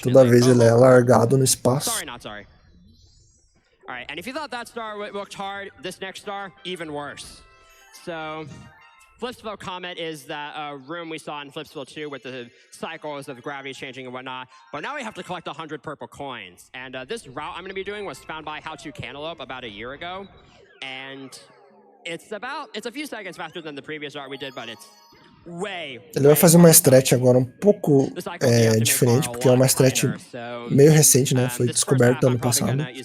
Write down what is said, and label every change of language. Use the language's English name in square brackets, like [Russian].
[Portuguese] Toda vez ele é largado no espaço. [English] Alright, and if you thought that star looked hard, this next star, even worse. So, Flipsville Comet is that room we saw in Flipsville 2 with the cycles of gravity changing and whatnot. But now we have to collect 100 purple coins. And this route I'm going to be doing was found by How to Cantaloupe about a year ago. And it's a few seconds faster than the previous route we did, but it's [Portuguese] Ele vai fazer uma stretch agora um pouco diferente, porque é uma stretch meio recente, né? Foi descoberta ano passado.